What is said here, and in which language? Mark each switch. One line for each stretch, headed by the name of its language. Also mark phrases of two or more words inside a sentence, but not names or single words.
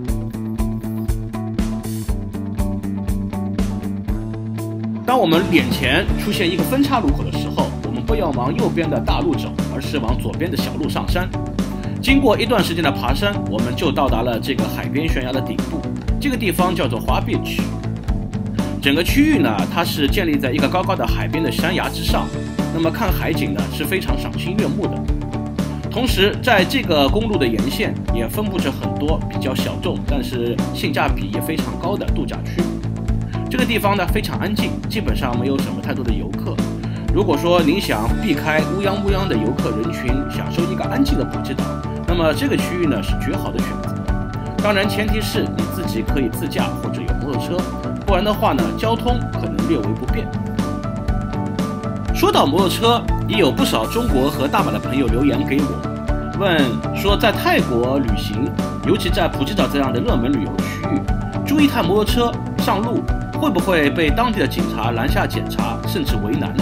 Chinese: 當我們眼前出現一個分岔路口的時候，我們不要往右邊的大路走，而是往左邊的小路上山。經過一段時間的爬山，我們就到達了這個海邊懸崖的頂部。這個地方叫做華 Beach。整個區域呢，它是建立在一個高高的海邊的山崖之上。那麼看海景呢，是非常賞心悅目的。同時，在這個公路的沿線也分布着很多比較小众，但是性價比也非常高的度假區。這個地方呢非常安靜，基本上沒有什么太多的游客。如果說您想避開烏泱烏泱的游客人群，享受一個安靜的普吉島，那麼這個區域呢是絕好的選擇。當然，前提是你自己可以自駕或者有摩托車，不然的話呢，交通可能略為不便。說到摩托車，也有不少中國和大馬的朋友留言給我，問說在泰國旅行，尤其在普吉島這樣的熱門旅遊區域，租一台摩托車上路，會不會被當地的警察攔下檢查，甚至為難呢？